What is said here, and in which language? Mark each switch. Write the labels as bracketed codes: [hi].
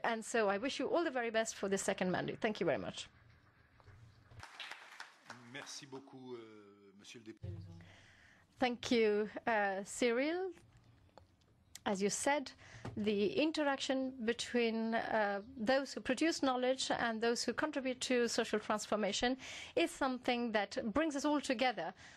[en] And so I wish you all the very best for the second mandate. Thank you very much. [fr] Merci beaucoup, Monsieur le Député. [en] Thank you, Cyril. As you said, the interaction between those who produce knowledge and those who contribute to social transformation is something that brings us all together.